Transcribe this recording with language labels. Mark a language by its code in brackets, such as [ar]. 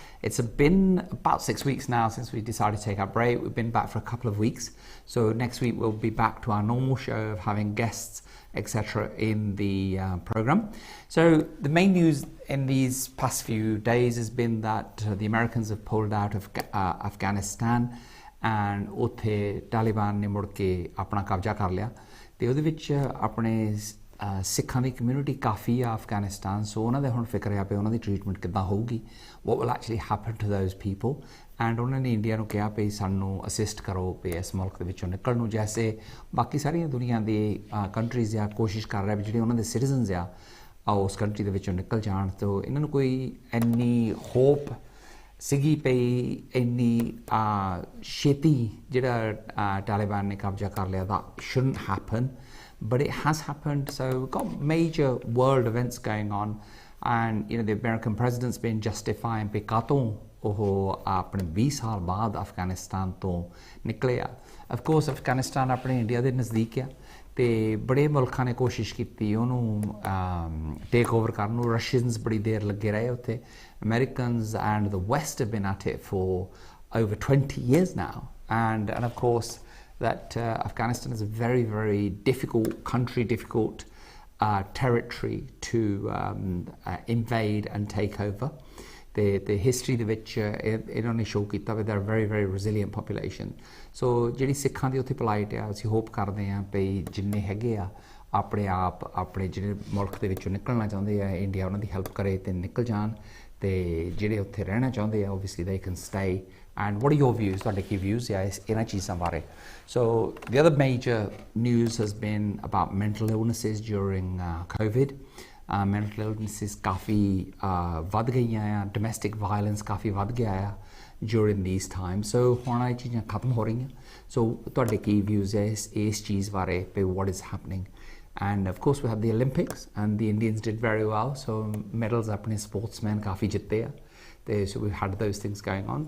[en] It's been about 6 weeks now since we decided to take our break. We've been back for a couple of weeks. So next week we'll be back to our normal show of having guests, etc. in the program. So the main news in these past few days has been that the Americans have pulled out of Afghanistan. [pa] And ਉੱਥੇ ਤਾਲਿਬਾਨ ਨੇ ਮੁੜ ਕੇ ਆਪਣਾ ਕਬਜ਼ਾ ਕਰ ਲਿਆ ਤੇ ਉਹਦੇ ਵਿੱਚ ਆਪਣੇ ਸਿੱਖਾਂ ਦੀ ਕਮਿਊਨਿਟੀ ਕਾਫੀ ਆ ਅਫਗਾਨਿਸਤਾਨ. ਸੋ ਉਹਨਾਂ ਦੇ ਹੁਣ ਫਿਕਰ ਆ ਪਏ ਉਹਨਾਂ ਦੀ ਟ੍ਰੀਟਮੈਂਟ ਕਿੱਦਾਂ ਹੋਊਗੀ, [en] what will actually happen to those people. [pa] And ਉਹਨਾਂ ਨੇ ਇੰਡੀਆ ਨੂੰ ਕਿਹਾ ਵੀ ਸਾਨੂੰ ਅਸਿਸਟ ਕਰੋ ਵੀ ਇਸ ਮੁਲਕ ਦੇ ਵਿੱਚੋਂ ਨਿਕਲਣ ਨੂੰ, ਜੈਸੇ ਬਾਕੀ ਸਾਰੀਆਂ ਦੁਨੀਆ ਦੀ ਕੰਟਰੀਜ਼ ਆ ਕੋਸ਼ਿਸ਼ ਕਰ ਰਿਹਾ ਵੀ ਜਿਹੜੇ ਉਹਨਾਂ ਦੇ ਸਿਟੀਜ਼ਨਸ ਆ ਉਸ ਕੰਟਰੀ ਦੇ ਵਿੱਚੋਂ ਨਿਕਲ ਜਾਣ. ਤੋ ਇਹਨਾਂ ਨੂੰ ਕੋਈ ਇੰਨੀ ਹੋਪ ਸੀਗੀ ਪਈ ਇੰਨੀ ਛੇਤੀ ਜਿਹੜਾ ਤਾਲਿਬਾਨ ਨੇ ਕਬਜ਼ਾ ਕਰ ਲਿਆ [en] that shouldn't happen, but it has happened. So we've got major world events going on, and you know the American president's been justifying [pa] ਵੀ ਕਾਤੋਂ ਉਹ ਆਪਣੇ 20 ਸਾਲ ਬਾਅਦ ਅਫਗਾਨਿਸਤਾਨ ਤੋਂ ਨਿਕਲੇ ਆ. [en] of course [pa] ਅਫਗਾਨਿਸਤਾਨ ਆਪਣੇ ਇੰਡੀਆ ਦੇ ਨਜ਼ਦੀਕ ਆ ਤੇ ਬੜੇ ਮੁਲਕਾਂ ਨੇ ਕੋਸ਼ਿਸ਼ ਕੀਤੀ ਉਹਨੂੰ ਟੇਕ ਓਵਰ ਕਰਨ ਨੂੰ. ਰਸ਼ੀਅਨਸ ਬੜੀ ਦੇਰ ਲੱਗੇ ਰਹੇ ਉੱਥੇ. [en] Americans and the West have been at it for over 20 years now, and of course that Afghanistan is a very, very difficult country, difficult territory to invade and take over. The history [pa] ਦੇ ਵਿੱਚ ਇਹਨਾਂ ਨੇ show ਕੀਤਾ ਵੀ [en] they're a very, very resilient population. [pa] So ਜਿਹੜੀ ਸਿੱਖਾਂ ਦੀ ਉੱਥੇ ਪਲਾਈਟ ਆ, ਅਸੀਂ ਹੋਪ ਕਰਦੇ ਹਾਂ ਵੀ ਜਿੰਨੇ ਹੈਗੇ ਆ ਆਪਣੇ ਆਪ ਆਪਣੇ ਜਿਹੜੇ ਮੁਲਕ ਦੇ ਵਿੱਚੋਂ ਨਿਕਲਣਾ ਚਾਹੁੰਦੇ ਆ ਇੰਡੀਆ ਉਹਨਾਂ ਦੀ ਹੈਲਪ ਕਰੇ ਤੇ ਨਿਕਲ ਜਾਣ, ਤੇ ਜਿਹੜੇ ਉੱਥੇ ਰਹਿਣਾ ਚਾਹੁੰਦੇ ਆ [en] obviously they can stay. And what are your views? [pa] ਤੁਹਾਡੇ ਕੀ views ਆ ਇਹਨਾਂ ਚੀਜ਼ਾਂ ਬਾਰੇ? [en] So the other major news has been about mental illnesses during COVID. Mental illnesses [pa] ਕਾਫੀ ਵੱਧ ਗਈਆਂ ਆ, [en] domestic violence [pa] ਕਾਫੀ ਵੱਧ ਗਿਆ ਆ [en] during these times. [pa] So ਹੁਣ ਇਹ ਚੀਜ਼ਾਂ ਖਤਮ ਹੋ ਰਹੀਆਂ. So ਤੁਹਾਡੇ ਕੀ views ਹੈ ਇਸ ਚੀਜ਼ ਬਾਰੇ ਪੇ [en] what is happening? And of course we have the Olympics and the Indians did very well. So medals ਆਪਣੇ sportsmen [pa] ਕਾਫੀ ਜਿੱਤੇ ਆ ਤੇ [en] so we've had those things going on.